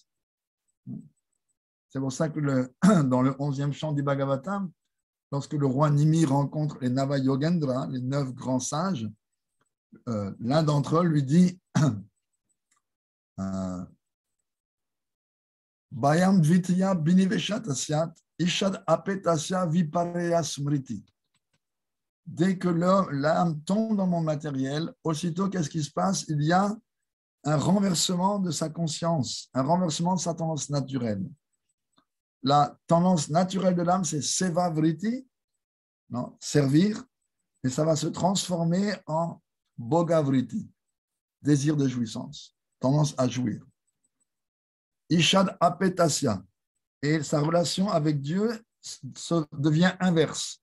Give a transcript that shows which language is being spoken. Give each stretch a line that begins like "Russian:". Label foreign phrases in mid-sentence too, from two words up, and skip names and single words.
French: C'est pour ça que dans le 11e chant du Bhagavatam, lorsque le roi Nimi rencontre les Nava-Yogendra, les 9 grands sages, l'un d'entre eux lui dit
Sanskrit: भयं द्वितीय बिनिवेशात् अस्यात् ईशाद् अपेतस्य विपरेय स्मृति.
French: dès que l'âme tombe dans le monde matériel, aussitôt, qu'est-ce qui se passe? Il y a un renversement de sa conscience, un renversement de sa tendance naturelle. La tendance naturelle de l'âme, c'est
Sanskrit: सेवा वृत्ति,
French: non, servir, et ça va se transformer en
Sanskrit: बोग वृत्ति,
French: désir de jouissance, tendance à jouir.
Sanskrit: ईशाद् अपेतस्य,
French: et sa relation avec Dieu devient inverse.